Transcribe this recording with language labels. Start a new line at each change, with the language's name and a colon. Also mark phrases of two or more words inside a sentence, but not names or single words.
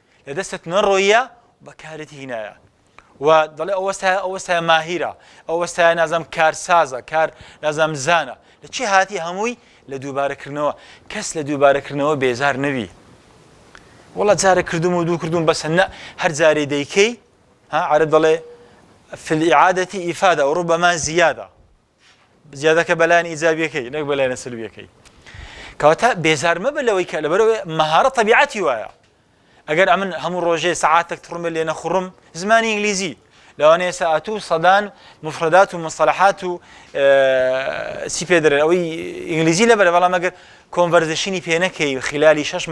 Central Kurdish: لدەستت نەڕۆیە بەکارت هینایە و دەڵێ ئەوەستە ماهیرە ئەوەستە نازم کارسازە کار نازم زانە لە چی هاتی هەمووی لە دووبارەکردنەوە کەس لە دووبارەکردنەوە بێزار نەبی وڵا جارە کردوم و دوو کردوم بەسە نە هەر جارێ دەیکەی عەرب دەڵێ في
Arabic: الإعادة إفادة وربما زيادة
Central Kurdish: زیادە کە بەلایەن ئیجابیەکەی نەک بەلایەنە سلبیەکەی کەواتە بێزار مەبە لەوەی کە لەبەرەوەی مەهارە طەبیعەتی وایە ئەگەر ئەمن هەموو ڕۆژێ سەعاتێک تڕمە لێ نەخوڕم زمانی ئینگلیزی لەوانەیە سەعات و سەدان مفردات و مصطلحات و چی پێ دەرێن ئەوەی ئینگلیزی لەبەرە بەڵام ئەگەر کۆنڤەرزێشنی پێ نەکەی خلالی 6